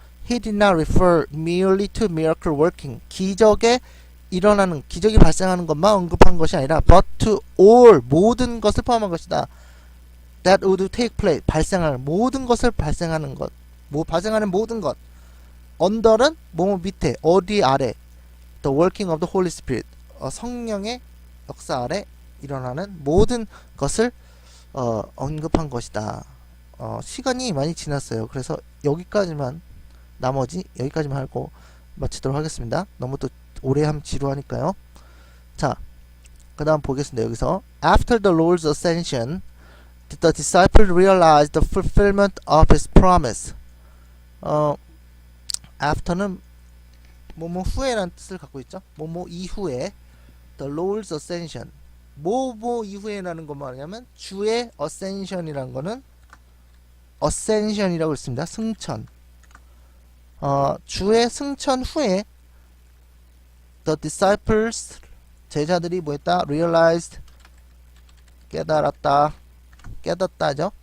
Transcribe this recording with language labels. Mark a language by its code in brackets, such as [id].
[en] He did not refer merely to miracle working. [ko] 기적이 발생하는 것만 언급한 것이 아니라 [en] but to all, [ko] 모든 것을 포함한 것이다. [en] That would take place, [ko] 발생하는 모든 것을 발생하는 것. 발생하는 모든 것. under는 뭐뭐 밑에, 어디 아래. [en] The working of the Holy Spirit. [ko] 성령의 역사 아래 일어나는 모든 것을 언급한 것이다. 시간이 많이 지났어요. 그래서 여기까지만 하고 마치도록 하겠습니다. 너무 또 오래 하면 지루하니까요. 자, 그 다음 보겠습니다. 여기서 [en] After the Lord's ascension, the disciples realized the fulfillment of his promise. [ko] After는 뭐뭐 후에라는 뜻을 갖고 있죠. 뭐뭐 이후에 [en] the Lord's ascension. [ko] 뭐뭐 이후에라는 건 뭐냐면 주의 ascension이라는 거는 ascension이라고 했습니다. 승천. 주의 승천 후에 [en] the disciples [ko] 제자들이 뭐했다? realized 깨닫다죠.